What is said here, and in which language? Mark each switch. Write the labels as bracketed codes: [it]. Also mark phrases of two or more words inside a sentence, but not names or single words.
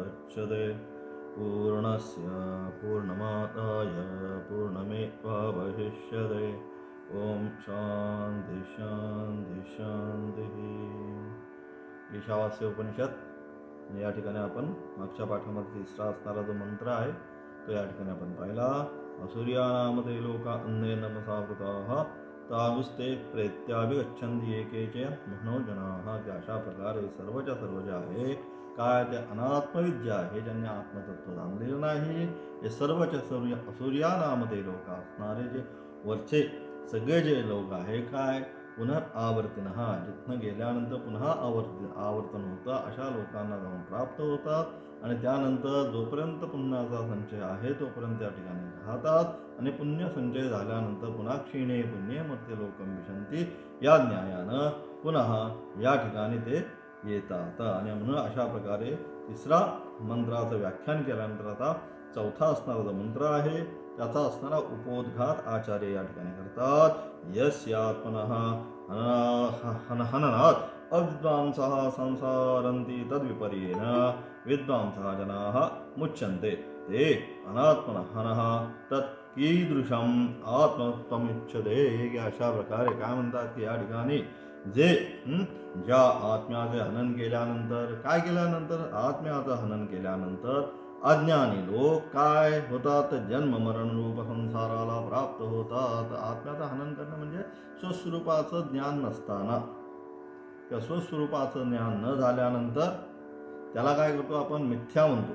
[sa] पूर्णमेवावशिष्यते पूर्णस्य पूर्णमादाय पूर्णमेवावशिष्यते। ओम शांति शांति शांति। [mr] ईशावास्य उपनिषद या ठिकाणी आपण मागच्या पाठामध्ये तिसरा असणारा जो मंत्र आहे तो या ठिकाणी आपण पाहिला। [sa] असुर्यानामते लोका अन्ये नमसावृताः तागुस्ते प्रेत्याभिगच्छन्ति एकेच मनोजनाः। [mr] अशा प्रकारे सर्वच्या सर्व जे आहे काय ते अनात्मविद्या आहे, ज्यांनी आत्मतत्व जाणलेलं नाही, हे सर्वच्या सर्व असुर्यानामते लोक असणारे जे वरचे सगळे जे लोक आहे काय पुनरावर्तिनः, जिथनं गेल्यानंतर पुन्हा आवर्तन होतं अशा लोकांना जाऊन प्राप्त होतात आणि त्यानंतर जोपर्यंत पुण्याचा संचय आहे तोपर्यंत त्या ठिकाणी राहतात आणि पुण्य संचय झाल्यानंतर पुन्हा [sa] क्षीणे पुण्ये मर्त्य लोकं विशन्ति [mr] या न्यायानं पुन्हा या ठिकाणी ते येतात। आणि म्हणून अशा प्रकारे तिसरा मंत्राचं व्याख्यान केल्यानंतर आता चौथा असणारा जो मंत्र आहे त्याचा असणारा उपोद्घात आचार्य या ठिकाणी करतात। [sa] यस्यात्मनः हननात् अविद्वांसः संसारन्ति तद्विपर्येण विद्वांसः जनाः मुच्यन्ते ते अनात्मनः हनः तत् कीदृशम् आत्मत्वमिच्छते। [mr] अशा प्रकारे काय म्हणतात की या ठिकाणी जे ज्या आत्म्याचे हनन केल्यानंतर काय केल्यानंतर आत्म्याचं हनन केल्यानंतर अज्ञानी लोक काय होतात, जन्म मरण रूप संसाराला प्राप्त होतात। आत्म्याचं हनन करणं म्हणजे स्वस्वरूपाचं ज्ञान नसताना किंवा स्वस्वरूपाचं ज्ञान न झाल्यानंतर त्याला काय करतो आपण मिथ्या म्हणतो।